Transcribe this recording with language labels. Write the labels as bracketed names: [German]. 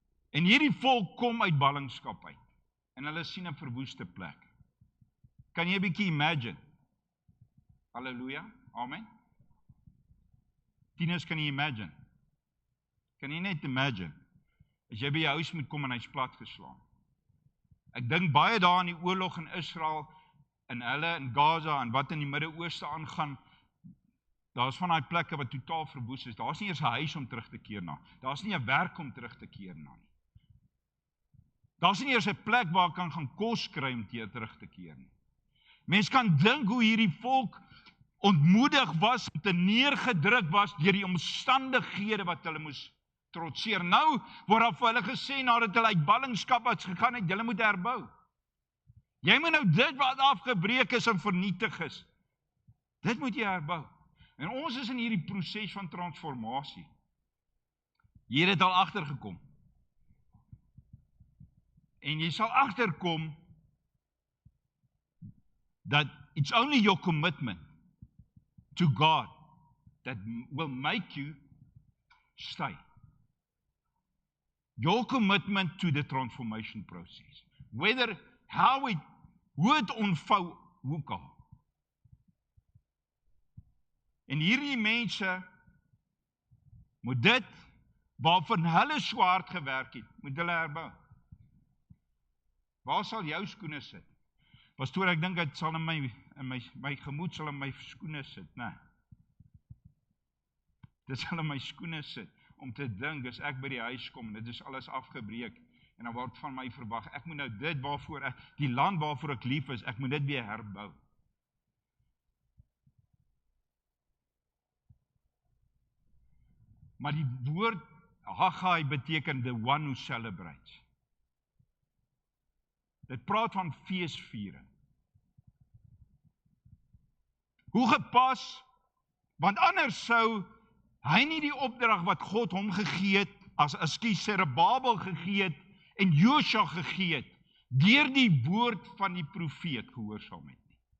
[Afrikaans] En hierdie volk kom uit ballingskap uit. En hulle sien 'n verwoeste plek. Kan jy 'n bietjie imagine? Halleluja, amen. Tieners, kan jy imagine? Kan jy net imagine? As jy by jou huis moet kom en hy's plat geslaan. Ek dink baie daar in die oorlog in Israel, in hulle, in Gaza, en wat in die Midde-Ooste aangaan, daar is van daai plekke wat totaal verwoes is. Daar is nie eers 'n huis om terug te keer na. Daar is nie 'n werk om terug te keer na nie. Daar is nie eers 'n plek waar ek kan gaan kos kry om terug te keer nie. Mens kan dink hoe hierdie volk ontmoedig was, te neergedruk was deur die omstandighede wat hulle moes trotseer. Nou word daar vir hulle gesê, nadat hulle uit ballingskap het gegaan het, julle moet herbou. Jy moet nou dit wat afgebreek is en vernietig is, dit moet jy herbou. En ons is in hierdie proses van transformasie. Jy het dit al agtergekom. En jy sal agterkom [English] that it's only your commitment to God that will make you stay. Your commitment to the transformation process. Whether, [Afrikaans] hoe het ontvou, hoe kan. En hierdie mense moet dit, waarvan hulle so hard gewerk het, moet hulle herbou. Waar sal jou skoene sit? Pastoor, ek dink dit sal in my gemoed sal in my skoene sit, né? Dit sal in my skoene sit, om te dink, as ek by die huis kom, dit is alles afgebreek, en dan word van my verwag, ek moet nou dit waarvoor die land waarvoor ek lief is, ek moet dit weer herbou. Maar die woord Haggai beteken [English] the one who celebrates. [Afrikaans] Dit praat van feesviering. Hoe gepas, want anders sou hy nie die opdrag wat God hom gegee het, as Zerubbabel gegee het, en Josua gegee het, deur die woord van die profeet gehoorsaam het nie.